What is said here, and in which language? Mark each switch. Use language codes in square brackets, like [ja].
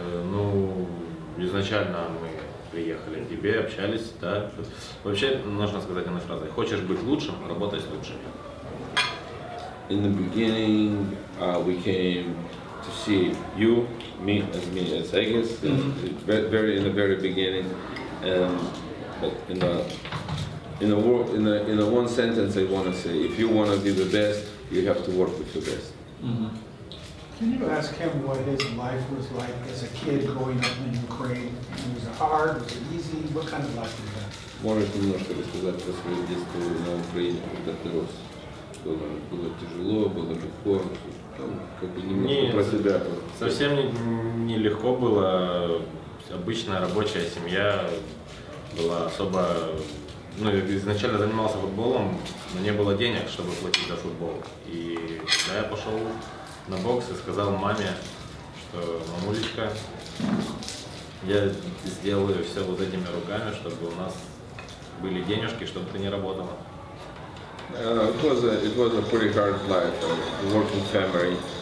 [ru] Ну, изначально мы приехали к тебе, общались, да. Вообще, нужно сказать одной фразой: хочешь быть лучшим, работай с лучшими. [en] In the beginning, we came to see you, me as Egis, in the very beginning. But in a one sentence, I want to say, if you want to be the best, you have to work with the best. Mm-hmm. Can you ask him what his life was like as a kid growing up in Ukraine? Was it hard? Was it easy? What kind of life was that? [ru] Можешь немножко рассказать про свое детство на Украине, когда ты рос? Было тяжело, было легко? Как бы немножко про себя. Совсем не легко было. Обычная рабочая семья была особо. Ну, изначально занимался футболом, но не было денег, чтобы платить за футбол. И когда я пошел на бокс и сказал маме, что мамулечка, я сделаю все вот этими руками, чтобы у нас были денежки, чтобы ты не работала. [en] It was a pretty hard life, working family.